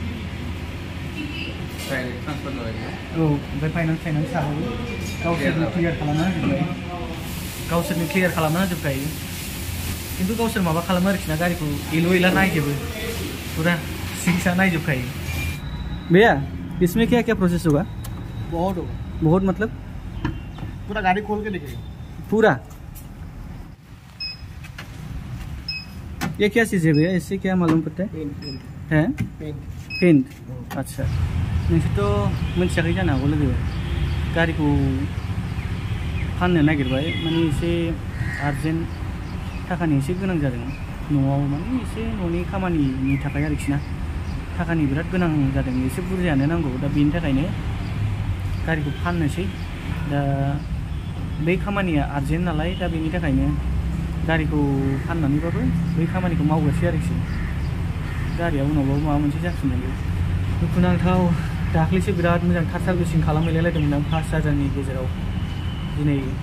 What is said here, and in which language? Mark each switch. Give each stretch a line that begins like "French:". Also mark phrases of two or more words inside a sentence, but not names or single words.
Bodo: औ ओमफ्राय फाइनान्स साहाबो गावसोरनो क्लियार खालामना होजोबखायो किन्तु गावसोर माबा खालामो आरोखि ना गारिखौ एला नायजोबो पूरा सिक्सा नायजोबखायो
Hindi: भैया इसमें क्या क्या प्रोसेस होगा बहुत मतलब पूरा गाड़ी खोल के देखेगा पूरा ये क्या चीज़ है भैया इससे क्या मालूम पड़ता है पेंट अच्छा
Bodo: नोंसोरथ' मिथियाखै जानो हागौ लोगो गारिखौ फाननो नागिरबाय माने एसे आर्जेन्ट थाखानि एसे गोनां जादों न'आव माने एसे न'नि खामानिनि थाखाय आरोखि ना थाखानि बिराद गोनां जादों एसे बुरजायानो नांगौ दा बेनि थाखायनो गारिखौ फाननोसै दा बै खामानिया आर्जेन्ट नालाय दा बेनि थाखायनो गारिखौ फाननानैबाबो बै खामानिखौ मावग्रोसै आरोखि गारिया उनावबाबो माबा मोनसे जाफिननांगौ दुखुनांथाव दाख्लैसो बिराद मोजां थार सार्भिसिं खालामहैलायलायदोंमोन आं 5,000नि गेजेराव दिनै